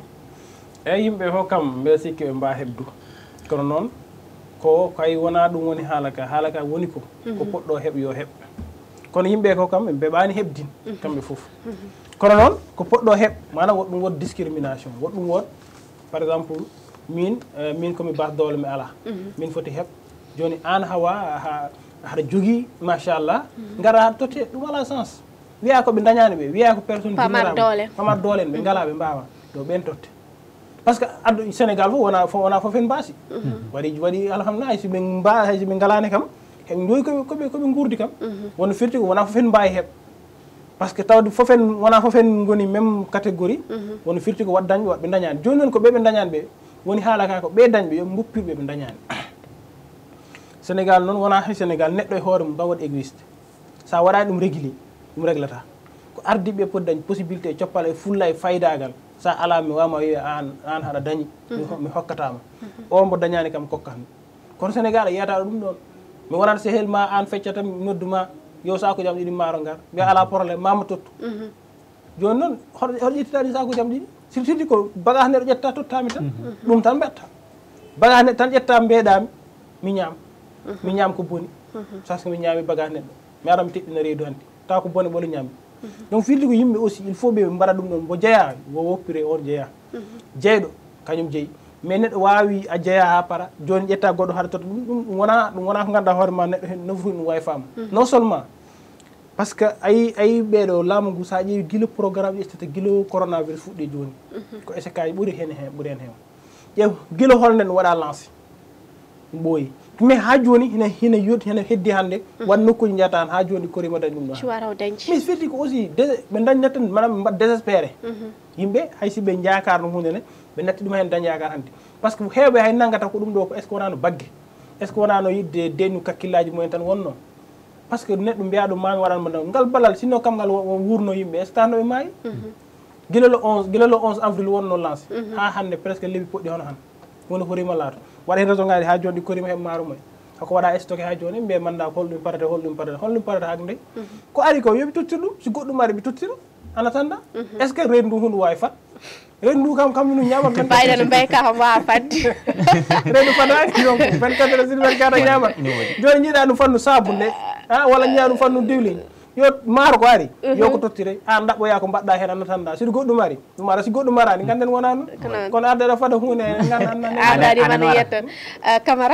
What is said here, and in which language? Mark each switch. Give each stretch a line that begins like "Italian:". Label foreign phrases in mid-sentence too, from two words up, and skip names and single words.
Fula: eyyi yimɓe fof kam mbiɗa sikki ɓe mba hebdu kono noon ko kay wona ɗum woni haala ka woni ko poɗɗo heɓ yo heɓ kono yimɓe ko kam ɓe beɓani heɓdin kamɓe fof kono noon ko poɗɗo heɓ mana woɗɗum wod discrimination woɗɗum wod
French: par exemple
Fula: min komi bas doole mi ala min foti heɓ joni an hawa haɗa jogui machallah gara haɗa totte ɗum ala sens wiya ko ɓe dañani ɓe wiya ko personne pamar doole en ɓe ngala ɓe mbawa yo ɓen totte
French: par ce que
Fula: addu Sénégal fof wona fof en mbaasi waɗi alhamdulillah hayso ɓe ngalani kam heɓe doyi koɓe gurdi kam wono firti ko wona fof en mbawi heɓ
French: par ce que
Fula: tawde wona fof en goni même catégorie wono firti ko wat dañɓe waɗɓe dañani joni noon ko ɓe dañani ɓe woni haala ka ko ɓe dañɓe yo buppirɓe ɓe dañani Sénégal noon wona hay Sénégal neɗɗo e hoore mum ba waɗi égoïste sa waɗani ɗum régli ɗum réglata ko ardiɓe poti dañ possibilité coppal e fulla e faydagal sa ala mi wama wiya an haɗa dañi mi hokkatama o mbo dañani kam kokkatmi kono Sénégal a yiyata ɗum ɗon mi wonata sehel ma an feccata mi nodduma yo sako jam ɗiɗi maaro ngar mbiya ala probléme mama tottu joni noon hoto ƴettitaɗi sakuji jam ɗiɗi surtout ko bagage neɗɗo ƴetta tottami tan ɗum tan mbetta bagage neɗɗo tan ƴetta mbeeɗami mi ñaam ko boni parce que mi ñaami bagage neɗɗo mi ara mi teɗɗina reedu hannde taw ko bone ɓolo ñaami donc firti ko yimɓe
French: aussi il faut
Fula: ɓe mbaɗa ɗum ɗon mo jeeya wo woppire on jeeya jeeyɗo kañum jeeyi mais neɗɗo wawi a jeeya ha para joni ƴetta goɗɗo haɗa tota ɗum wona ko ganduɗa hoore ma neɗɗo hen nofru ɗum wawi faama
French: non seulement par ce que
Fula: ayi ɓeɗo laamu ngu sa ƴeewi guila programme ƴettata guila coronavirus fuɗɗi joni ko échec aji ɓuuri hen heew ƴeew guila holnden waɗa lancé ɓooyi mais ha joni hina heddi hannde wan nokkuji jeyata han ha joni korima dañi ɗum ɗo mais firti ko aussi ɓe dañnat tan manam ɓe mbaɗa désespéré yimɓe haysi ɓe jakar no hunde ne ɓe natti ɗum hen dañ yakar hannde
French: par ce que
Fula: heewɓe hay nanggata ko ɗum ɗo ko
French: est ce que
Fula: wonano bagge
French: est ce que
Fula: wonano yidde dennu kakkillaji mumen tan wonno
French: par ce que
Fula: neɗɗo mbiya ɗum mami waɗanmo ngal ballal sinno kam ngal wurno yimɓe
French: est ce que
Fula: tanoɓe maayi guila
French: le 11 avril
Fula: wonno lancé ha hannde presque leeɓi poɗɗi hono han woni horima laato waɗa hen raison ngaji ha joni ɗi korima heɓe maaro mumen hako waɗa stocké ha joni mbiye manda ko holɗum parata hak nde ko ari ko yoɓi tottir ɗum si goɗɗum ari ɓe tottira
French: en attendant est ce que
Fula: rendu ndu hunde wawi fat rendu kam no ñamat mbayɗano mbay ka kam wawa fadde rendu fadaki donc
French: 24 heures sur 24
Fula: a ñamat joni jiiɗa ɗum fannu sabunde walla jiiɗa ɗum fannu diwlin yo maaro ko ari yo ko tottire an ɗaɓɓoya ko mbaɗɗa hen
French: en attendant
Fula: siɗo goɗɗum ari ɗum ara si goɗɗum arani ganden wona noon kono ardeɗo fada hunde aɗaɗi mana yetton Camara